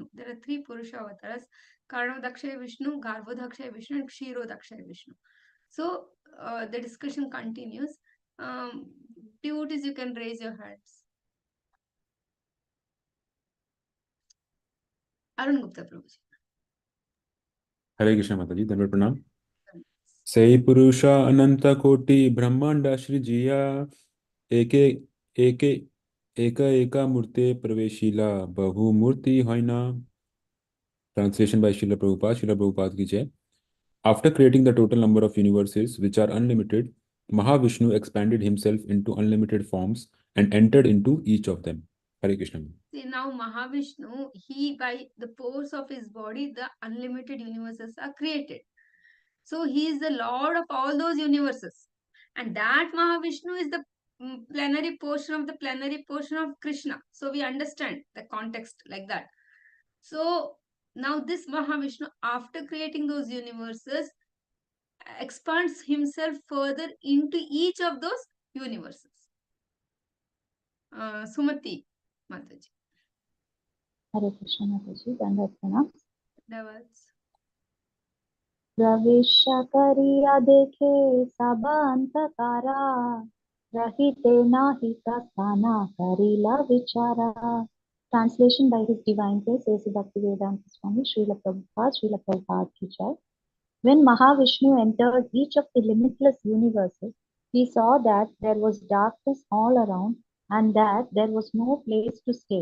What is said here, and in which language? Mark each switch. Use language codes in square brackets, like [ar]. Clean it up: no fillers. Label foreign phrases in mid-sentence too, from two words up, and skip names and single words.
[en] There are three Purusha avatars: Karnodakshaya Vishnu, Garbhodakshaya Vishnu, and Kshirodakshaya Vishnu. So the discussion continues. Devotees, you can raise your hands. Arun Gupta Prabhuji. [hi] हरे कृष्ण माता जी, धन्यवाद, प्रणाम। [bn] সহি পুরুষা অনন্ত কোটি ব্রহ্মাণ্ড সৃজিয়া একে একে এক একা মূর্তে প্রবেশিলা বহু মূর্তি হইনা। [en] Translation by Srila Prabhupada [hi] की जय। [en] After creating the total number of universes which are unlimited, Mahavishnu expanded himself into unlimited forms and entered into each of them. Hare Krishna. See, now Mahavishnu, he, by the force of his body, the unlimited universes are created. So he is the Lord of all those universes. And that Mahavishnu is the plenary portion of the plenary portion of Krishna. So we understand the context like that. So now this Mahavishnu, after creating those universes, expands himself further into each of those universes. Sumati Mataji. [hi] हरे कृष्ण माता जी, दंडवत प्रणाम। [en] Davats. [bn] প্রবেশ করিয়া দেখে সব অন্তকারা, রহিতে নাহি স্থানা করিলা বিচারা। [en] Translation by His Divine Grace A.C. Bhaktivedanta Swami Srila Prabhupada [hi] की जय. [en] When Mahavishnu entered each of the limitless universes, he saw that there was darkness all around and that there was no place to stay.